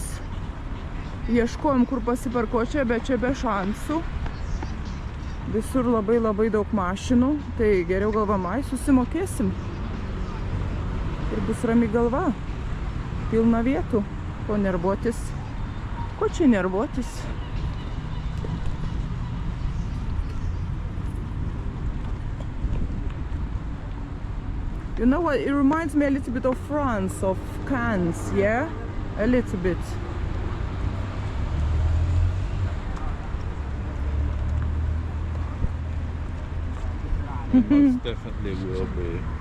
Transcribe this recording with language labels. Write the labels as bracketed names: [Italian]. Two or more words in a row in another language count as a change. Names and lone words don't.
[Lithuanian] Ieškojom, kur pasiparkuoti, bet čia be šansų. Visur labai daug mašinų, tai geriau galvam, susimokėsim. Ir bus rami galva. Pilna vietų. Ko nervuotis? Ko čia nervuotis? [English] You know what? It reminds me a little bit of France, of Cannes, yeah? A little bit. Most definitely will be.